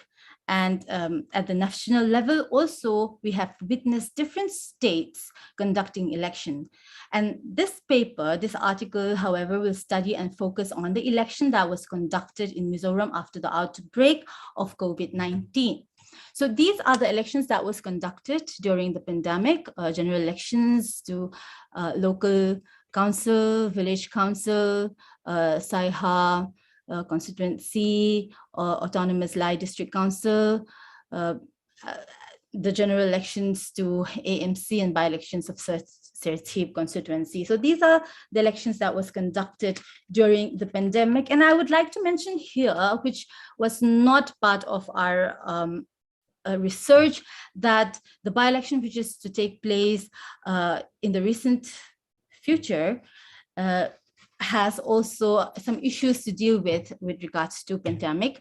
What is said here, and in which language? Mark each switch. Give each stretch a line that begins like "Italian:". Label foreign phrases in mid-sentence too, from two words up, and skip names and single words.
English: And at the national level also, we have witnessed different states conducting election. And this paper, this article, however, will study and focus on the election that was conducted in Mizoram after the outbreak of COVID-19. So these are the elections that was conducted during the pandemic, general elections to local council, village council, Saiha, constituency, autonomous Lai district council, the general elections to AMC and by-elections of Sertib constituency. So these are the elections that was conducted during the pandemic. And I would like to mention here, which was not part of our research, that the by-election which is to take place in the recent future has also some issues to deal with regards to pandemic.